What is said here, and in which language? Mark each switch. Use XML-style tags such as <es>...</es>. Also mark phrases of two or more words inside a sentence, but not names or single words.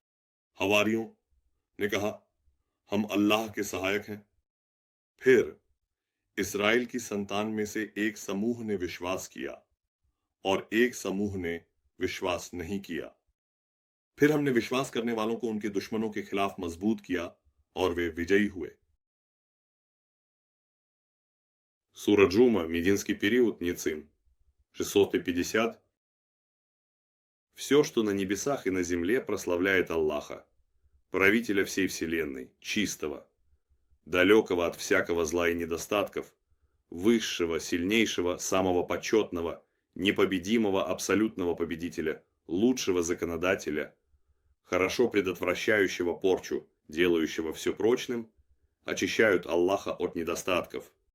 <hi>हवारियों ने कहा, हम अल्लाह के सहायक हैं। फिर इस्राएल की संतान में से एक समूह ने विश्वास किया और एक समूह ने विश्वास नहीं किया। फिर हमने विश्वास करने वालों को उनके दुश्मनों के खिलाफ मजबूत किया और वे विजयी हुए।</hi> <ru>Сура Джума, Мединский период, Ницим, 650. Все, что на небесах и на земле, прославляет Аллаха, правителя всей вселенной, чистого, далекого от всякого зла и недостатков, высшего, сильнейшего, самого почетного, непобедимого абсолютного победителя, лучшего законодателя, хорошо предотвращающего порчу, делающего все прочным, очищают Аллаха от недостатков.</ru>